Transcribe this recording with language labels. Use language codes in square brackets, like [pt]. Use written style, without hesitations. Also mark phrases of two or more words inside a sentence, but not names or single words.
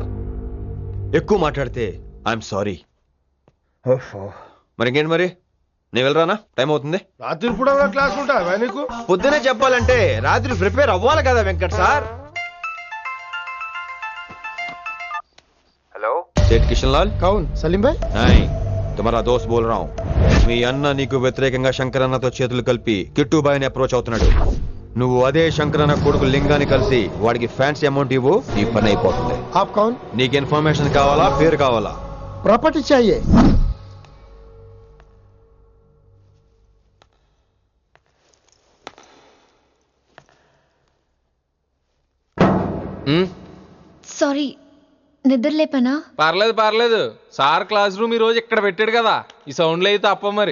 [te] ఎక్కువ మాట్లాడితే [en] I'm sorry. [te] మరి ఇంకేంటి మరి? నేను వెళ్ళరానా? టైం అవుతుంది. రాత్రి కూడా క్లాస్ ఉంటావా నీకు? పొద్దునే చెప్పాలంటే రాత్రి ప్రిపేర్ అవ్వాలి కదా వెంకట్ సార్. హలో సేట్ కిషన్ లాల్. [hi] कौन सलीम भाई? नहीं तुम्हारा दोस्त बोल रहा हूँ. [te] మీ అన్న నీకు వ్యతిరేకంగా శంకరన్నతో చేతులు కలిపి కిట్టుబాయిని అప్రోచ్ అవుతున్నాడు. నువ్వు అదే శంకరన్న కొడుకు లింగాన్ని కలిసి వాడికి [en] fancy amount [te] ఇవ్వు, ఈ పని అయిపోతుంది. [hi] आप कौन? [te] నీకు ఇన్ఫర్మేషన్ కావాలా, పేరు కావాలా? [hi] प्रॉपर्टी चाहिए. [te] సారీ, నిద్ర లేపనా? పర్లేదు సార్ [en] class room [te] ఈ రోజు ఇక్కడ పెట్టాడు కదా, ఈ సౌండ్లు అయితే తప్ప మరి